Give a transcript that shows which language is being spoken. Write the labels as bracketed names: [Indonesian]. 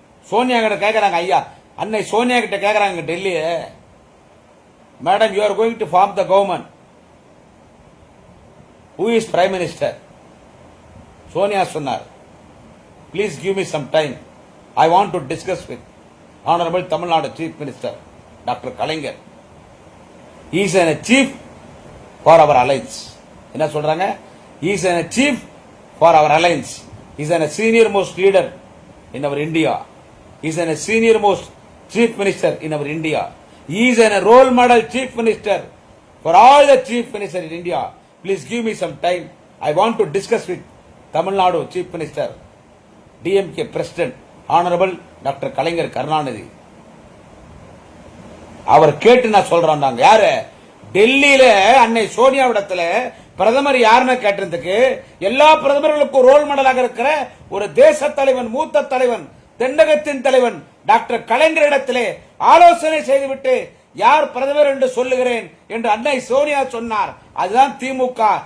[Tamil] சோனியா கிட்ட கேட்கறாங்க, ஐயா அன்னை சோனியா கிட்ட கேட்கறாங்க Delhi, [English] Madam you are going to form the government, who is prime minister? [Tamil] Sonia சொன்னார், [English] Please give me some time, I want to discuss with honourable Tamil Nadu chief minister doctor Kalaignar. he is a chief for our alliance. [Tamil] என்ன சொல்றாங்க? [English] he is a chief for our alliance. he is a senior most leader in our India. he is a senior most chief minister in our India. he is a role model chief minister for all the chief minister in India. Please give me some time, I want to discuss with Tamil Nadu chief minister, DMK president honorable Dr. [Tamil] கலைஞர் கருணாநிதி. அவர் கேட்டு நான் சொல்றேன். யாரு டெல்லியில அன்னை சோனியாவிடத்துல பிரதமர் யாருன்னு கேட்டதுக்கு, எல்லா பிரதமர்களுக்கும் ரோல் மாடலாக இருக்கிற ஒரு தேச தலைவன், மூத்த தலைவன், தென்னகத்தின் தலைவன் டாக்டர் கலைஞரிடத்திலே ஆலோசனை செய்துவிட்டு யார் பிரதமர் என்று சொல்லுகிறேன் என்று அன்னை சோனியா சொன்னார். அதுதான் திமுக.